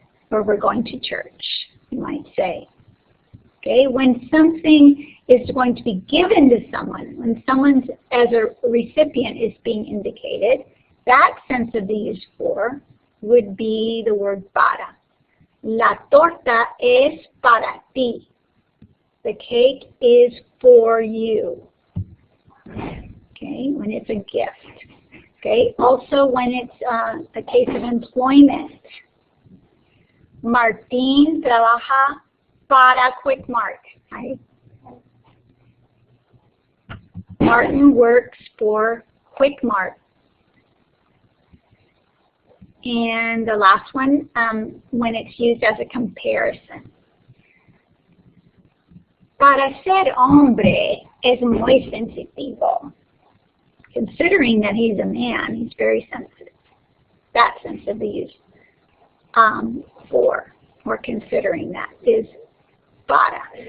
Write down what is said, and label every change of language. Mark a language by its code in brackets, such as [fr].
[en] Or we're going to church, you might say. Okay, when something is going to be given to someone, when someone as a recipient is being indicated, that sense of the use for would be the word para. [es] La torta es para ti. [en] The cake is for you. Okay, when it's a gift. Okay, also when it's a case of employment. [es] Martín trabaja para Quick Mart. [en] Right? Martin works for Quick Mart. And the last one, when it's used as a comparison. [es] Para ser hombre es muy sensitivo. [en] Considering that he's a man, he's very sensitive. That sense of the use for, or considering that, is para.